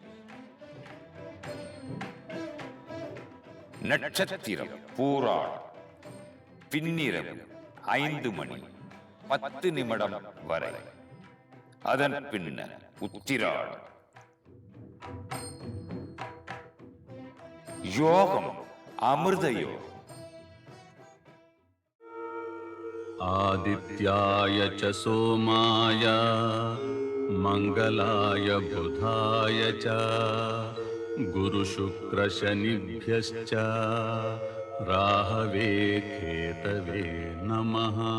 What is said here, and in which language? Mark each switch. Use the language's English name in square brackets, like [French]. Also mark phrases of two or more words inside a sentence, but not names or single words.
[Tamil] நட்சத்திரம் பூராடம், பின்னிரவு 5:10 வரை, அதன் பின்னர் உத்திராடம். யோகம் அமிர்த யோகம். [Sanskrit] आदित्याय च सोमाय मंगलाय बुधाय च गुरुशुक्रशनिभ्यश्च राहवे केतवे नमः।